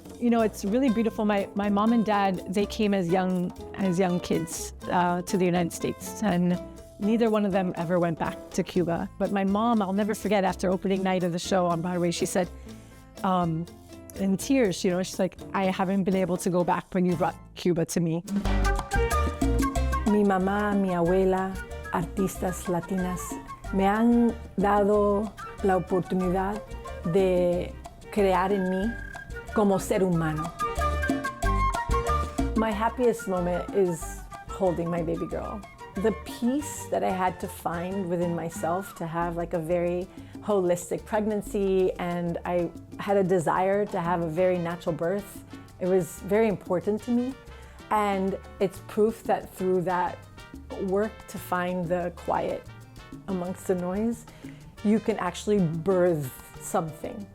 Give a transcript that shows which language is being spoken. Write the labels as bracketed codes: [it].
[en] You know, it's really beautiful. My mom and dad, they came as young kids to the United States, and neither one of them ever went back to Cuba. But my mom, I'll never forget, after opening night of the show on Broadway, she said, in tears, you know, she's like, I haven't been able to go back when you brought Cuba to me. [es] Mi mamá, mi abuela, artistas latinas, me han dado la oportunidad de crear en mí como ser humano. [en] My happiest moment is holding my baby girl. The peace that I had to find within myself to have like a very holistic pregnancy, and I had a desire to have a very natural birth. It was very important to me, and it's proof that through that work to find the quiet amongst the noise, you can actually birth something.